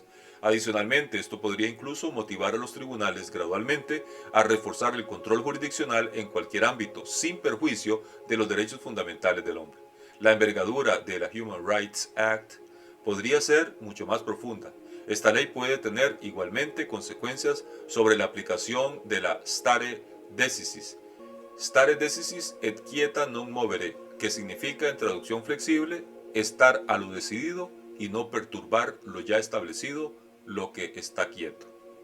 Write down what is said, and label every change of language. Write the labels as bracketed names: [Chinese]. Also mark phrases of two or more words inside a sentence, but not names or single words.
[Spanish] Adicionalmente, esto podría incluso motivar a los tribunales gradualmente a reforzar el control jurisdiccional en cualquier ámbito, sin perjuicio de los derechos fundamentales del hombre. La envergadura de la Human Rights Act podría ser mucho más profunda. Esta ley puede tener igualmente consecuencias sobre la aplicación de la [Latin] stare decisis. Stare decisis et quieta non movere, [Spanish] que significa en traducción flexible, estar a lo decidido y no perturbar lo ya establecido, lo que está quieto.